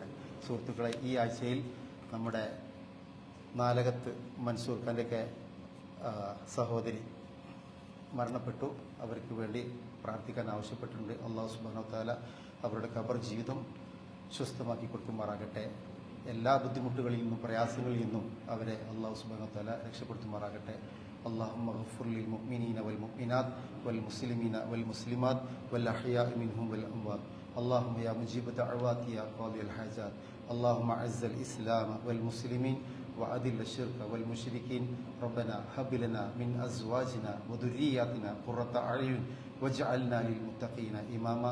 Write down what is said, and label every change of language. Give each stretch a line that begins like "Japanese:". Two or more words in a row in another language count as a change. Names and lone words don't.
Malayalam: സുഹൃത്തുക്കളെ, ഈ ആഴ്ചയിൽ നമ്മുടെ നാലകത്ത് മൻസൂർ ഖാന്റെയൊക്കെ സഹോദരി മരണപ്പെട്ടു. അവർക്ക് വേണ്ടി പ്രാർത്ഥിക്കാൻ ആവശ്യപ്പെട്ടിട്ടുണ്ട്.
Arabic: الله سبحانه وتعالى
Malayalam: അവരുടെ ഖബർ ജീവിതം സ്വസ്ഥമാക്കി കൊടുക്കുമാറാകട്ടെ. എല്ലാ ബുദ്ധിമുട്ടുകളിൽ നിന്നും പ്രയാസങ്ങളിൽ നിന്നും അവരെ
Arabic: الله سبحانه وتعالى
Malayalam: രക്ഷപ്പെടുത്തുമാറാകട്ടെ.
Arabic: اللهم اغفر للمؤمنين والمؤمنات والمسلمين والمسلمات والأحياء منهم والأموات. اللهم يا مجيب دعوات يا قاضي الحاجات. اللهم أعز الإسلام والمسلمين وأذل الشرك والمشركين. ربنا هب لنا من أزواجنا وذرياتنا قرة أعين واجعلنا للمتقين إماما.